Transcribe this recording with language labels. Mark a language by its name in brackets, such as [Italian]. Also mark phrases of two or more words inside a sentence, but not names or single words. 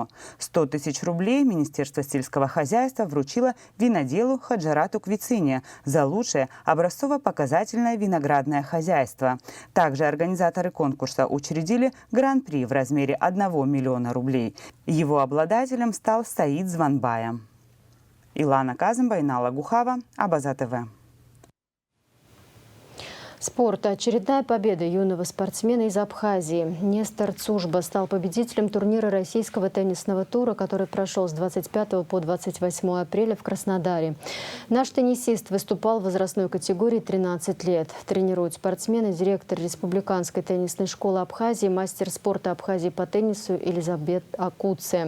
[Russian] 100 тысяч рублей Министерство сельского хозяйства вручило виноделу Хаджарату Квициния за лучшее образцово-показательное виноградное хозяйство. Также организаторы конкурса учредили гран-при в размере 1 миллиона рублей. Его обладателем стал Саид Званбая. Илана Казымба, Инала Гухава, Абаза ТВ. Спорт. Очередная победа юного спортсмена из Абхазии. Нестор Цужба стал победителем турнира российского теннисного тура, который прошел с 25 по 28 апреля в Краснодаре. Наш теннисист выступал в возрастной категории 13 лет. Тренирует спортсмена директор Республиканской теннисной школы Абхазии, мастер спорта Абхазии по теннису Элизабет Акуция.